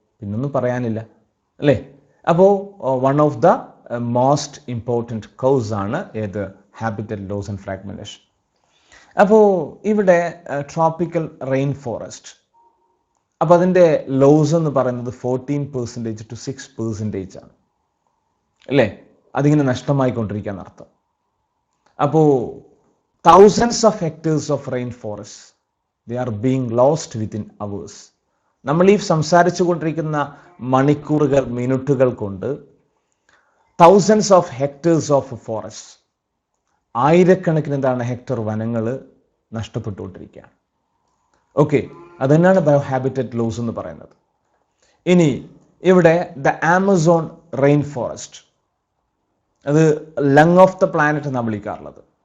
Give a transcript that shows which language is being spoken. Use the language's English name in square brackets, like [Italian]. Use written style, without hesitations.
[Malayalam] പിന്നൊന്നും പറയാനില്ല അല്ലേ. അപ്പോൾ one of the most important cos ആണ് ഏത്? Habitat loss and fragmentation. അപ്പോൾ ഇവിടെ ട്രോപ്പിക്കൽ റെയിൻ ഫോറസ്റ്റ്, അപ്പോൾ അതിൻ്റെ ലോസ് എന്ന് പറയുന്നത് 14% to 6% ആണ് അല്ലേ. അതിങ്ങനെ നഷ്ടമായിക്കൊണ്ടിരിക്കുക എന്നർത്ഥം. [English] അപ്പോൾ thousands of hectares of rainforest, they are being lost within hours. [Malayalam] നമ്മൾ ഈ സംസാരിച്ചു കൊണ്ടിരിക്കുന്ന മണിക്കൂറുകൾ മിനിറ്റുകൾ കൊണ്ട് [English] thousands of hectares of forest, [Malayalam] ആയിരക്കണക്കിന് എന്താണ് ഹെക്ടർ വനങ്ങൾ നഷ്ടപ്പെട്ടുകൊണ്ടിരിക്കുകയാണ്. ഓക്കെ, അതുതന്നെയാണ് ബയോ ഹാബിറ്ററ്റ് ലോസ് എന്ന് പറയുന്നത്. ഇനി ഇവിടെ ദ ആമസോൺ റെയിൻ ഫോറസ്റ്റ്, അത് ലങ് ഓഫ് ദ പ്ലാനറ്റ് എന്നാണ് വിളിക്കാറുള്ളത്.